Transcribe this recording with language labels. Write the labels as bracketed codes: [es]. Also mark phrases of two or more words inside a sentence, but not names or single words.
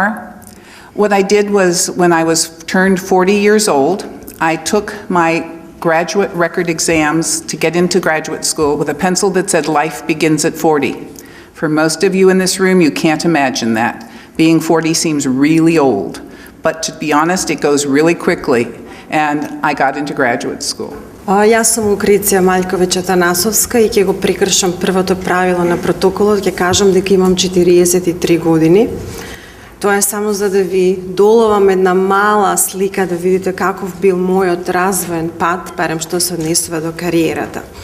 [en] What I did was, when I was turned 40 years old, I took my graduate record exams to get into graduate school with a pencil that said life begins at 40. For most of you in this room, you can't imagine that. Being 40 seems really old, but to be honest, it goes really quickly, and I got into graduate school. [mk] Јас сум Лукрица Маљковиќ-Атанасовска и ќе го прекршам првото правило на протоколот, ќе кажам дека имам 43 години. Тоа е само за да ви доловам една мала слика, да видите каков бил мојот развоен пат, барем што се однесува до кариерата.